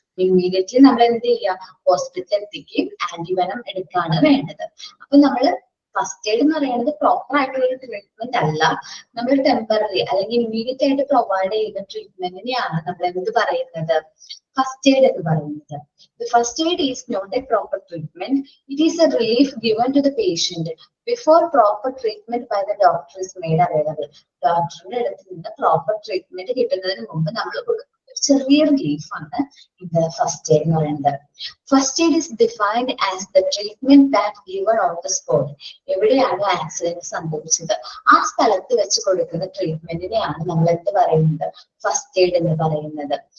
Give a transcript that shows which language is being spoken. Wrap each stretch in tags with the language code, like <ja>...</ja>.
<ml>Immediately നമ്മൾ എന്ത് ചെയ്യുക, ഹോസ്പിറ്റലിൽ എത്തിക്കുകയും ആന്റിവെനം എടുക്കുകയാണ് വേണ്ടത്. അപ്പൊ നമ്മൾ ഫസ്റ്റ് എയ്ഡ് എന്ന് പറയുന്നത് പ്രോപ്പർ ആയിട്ടുള്ള ഒരു ട്രീറ്റ്മെന്റ് അല്ല, നമ്മൾ ടെമ്പററി അല്ലെങ്കിൽ ഇമ്മീഡിയറ്റ് ആയിട്ട് പ്രൊവൈഡ് ചെയ്യുന്ന ട്രീറ്റ്മെന്റിനെയാണ് നമ്മൾ എന്ത് പറയുന്നത്, ഫസ്റ്റ് എയ്ഡ് എന്ന് പറയുന്നത്.</ml> <en>The first aid is not a proper treatment. It is a relief given to the patient before proper treatment by the doctor is made available.</en> <ml>ഡോക്ടറുടെ അടുത്ത് നിന്ന് പ്രോപ്പർ ട്രീറ്റ്മെന്റ് കിട്ടുന്നതിന് മുമ്പ് നമ്മൾ കൊടുക്കുന്ന ചെറിയ റിലീഫ് ആണ് ഇത് ഫസ്റ്റ് എയ്ഡ് എന്ന് പറയുന്നത്.</ml> <en>First aid is defined as the treatment that given on the spot.</en> <ml>എവിടെയാണോ ആക്സിഡന്റ് സംഭവിച്ചത് ആ സ്ഥലത്ത് വെച്ച് കൊടുക്കുന്ന ട്രീറ്റ്മെന്റിനെയാണ് നമ്മൾ എന്ത് പറയുന്നത്, ഫസ്റ്റ് എയ്ഡ് എന്ന് പറയുന്നത്.</ml>